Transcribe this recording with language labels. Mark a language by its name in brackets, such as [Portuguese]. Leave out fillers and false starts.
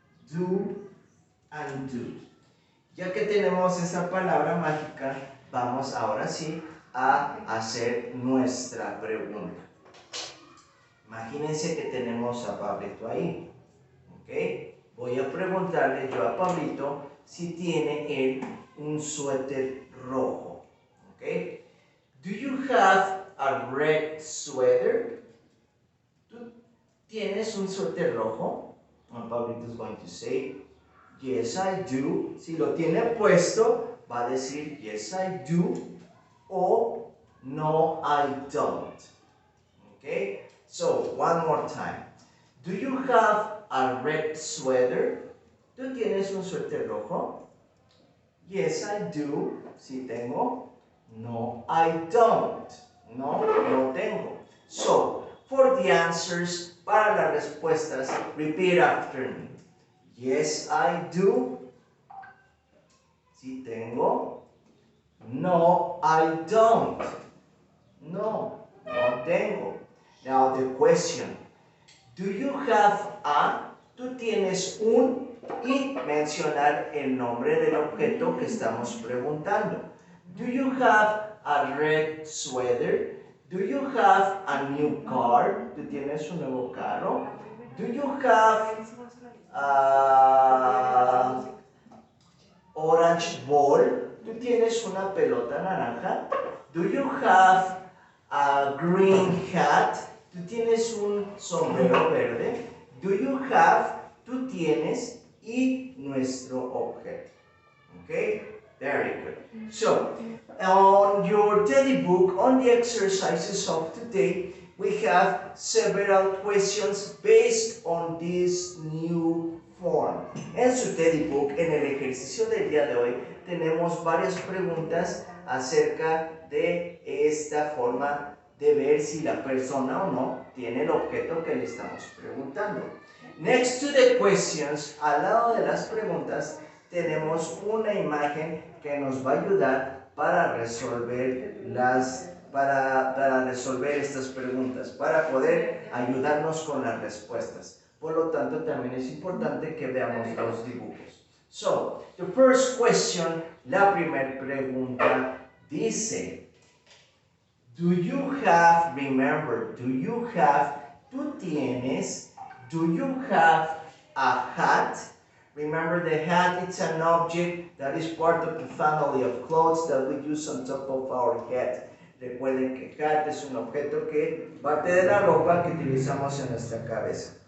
[English] Do and do. [Spanish] Ya que tenemos esa palabra mágica, vamos ahora sí a hacer nuestra pregunta. Imagínense que tenemos a Pablito ahí. ¿Okay? Voy a preguntarle yo a Pablito si tiene él un suéter rojo. ¿Okay? [English] Do you have a red sweater? [Spanish] ¿Tú tienes un suéter rojo? [English] And Pablito is going to say, yes I do. [Spanish] Si lo tiene puesto, va a decir [English] yes I do [Spanish] o [English] no I don't. Okay? So, one more time. Do you have a red sweater? [Spanish] ¿Tú tienes un suéter rojo? [English] Yes, I do. [Spanish] Sí tengo. [English] No, I don't. [Spanish] No, no tengo. [English] the answers, [Spanish] para las respuestas, [English] repeat after me. Yes, I do. [Spanish] Sí tengo. [English] No, I don't. [Spanish] No, no tengo. [English] Now the question. Do you have a? [Spanish] Tú tienes un y mencionar el nombre del objeto que estamos preguntando. [English] Do you have a red sweater? Do you have a new car? [Spanish] ¿Tú tienes un nuevo carro? [English] Do you have a orange ball? [Spanish] ¿Tú tienes una pelota naranja? [English] Do you have a green hat? [Spanish] ¿Tú tienes un sombrero verde? [English] Do you have? [Spanish] Tú tienes y nuestro objeto. [English] Okay? Very good. So, on your teddy book, on the exercises of today, we have several questions based on this new form. [Spanish] En su teddy book, en el ejercicio del día de hoy, tenemos varias preguntas acerca de esta forma de ver si la persona o no tiene el objeto que le estamos preguntando. [English] Next to the questions, [Spanish] al lado de las preguntas, tenemos una imagen que nos va a ayudar para resolver para resolver estas preguntas, para poder ayudarnos con las respuestas. Por lo tanto, también es importante que veamos los dibujos. [English] So, the first question, [Spanish] la primera pregunta dice, [English] do you have, remember, do you have, [Spanish] tú tienes, [English] do you have a hat? Remember, the hat, it's an object that is part of the family of clothes that we use on top of our head. [Spanish] Recuerden que hat es un objeto que parte de la ropa que utilizamos en nuestra cabeza.